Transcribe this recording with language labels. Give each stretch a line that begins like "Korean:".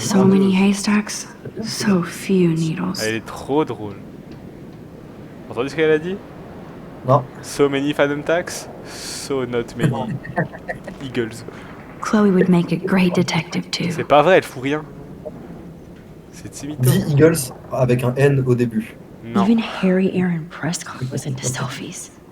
English: So many haystacks, so few needles.
French: Elle est trop drôle. Entendu ce qu'elle a dit? Non.
English: So many Phantom Tax, so not many Eagles. Chloe would make a great detective too.
French: C'est pas vrai, elle fout rien. C'est timide. The Eagles avec un N au début. Non.
English: Even Harry Aaron Prescott was into selfies.